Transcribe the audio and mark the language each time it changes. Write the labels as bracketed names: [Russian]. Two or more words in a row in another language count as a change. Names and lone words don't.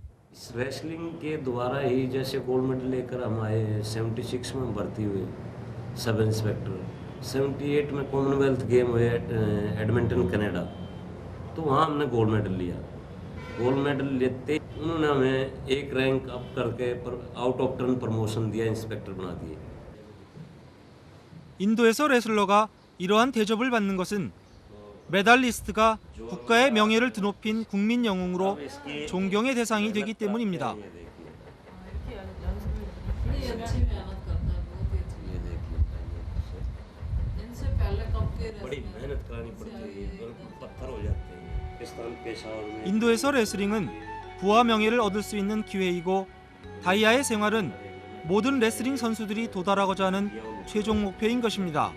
[Hindi] इस रेसलिंग के द्वारा ही जैसे [English] gold medal [Hindi] लेकर हम आए 76 में भर्ती हुए [English] sub inspector, [Hindi] 78 में कॉमनवेल्थ गेम हुए एडमिंटन कनाडा, तो वहाँ हमने [English] gold medal [Hindi] लिया। [English] gold medal [Hindi] लेते उन्होंने हमें एक [English] rank up [Hindi] करके [English] out of turn promotion [Hindi] दिया, इंस्पेक्टर बना दिए। [Korean] 인도에서 레슬러가 이러한 대접을 받는 것은 메달리스트가 국가의 명예를 드높인 국민 영웅으로 존경의 대상이 되기 때문입니다. 인도에서 레슬링은 부와 명예를 얻을 수 있는 기회이고 다이아의 생활은 모든 레슬링 선수들이 도달하고자 하는 최종 목표인 것입니다.